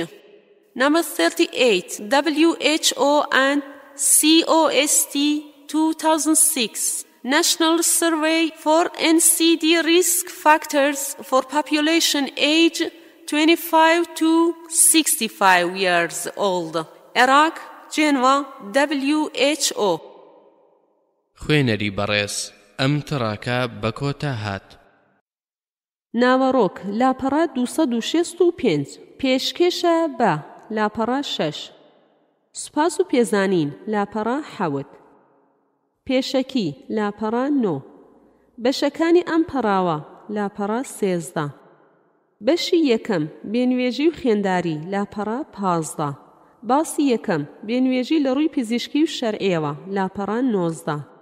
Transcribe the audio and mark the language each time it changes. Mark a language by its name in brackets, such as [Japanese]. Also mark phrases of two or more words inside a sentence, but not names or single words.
[English] Number 38, WHO and COST 2006 National Survey for NCD risk factors for population age 25 to 65 years old. Iraq, Geneva, WHO. [Central Kurdish] خوێنەری بەڕێز ئەم تڕاکە بە کۆتا هات. ناوەڕۆک لاپەڕا 265 پێشکێشە بە لاپەڕا 6 سوپاس و پێزانین لاپەڕا 7 پێشەکی لاپەڕا 9 بەشەکانی ئەم پەڕاوە لاپەڕا 13 بەشی یەکەم بێنوێژی و خوێنداری لاپەڕا 15 باسی یەکەم بێنوێژی لە ڕووی پزیشکی و شەرعیەوە لاپەڕا 19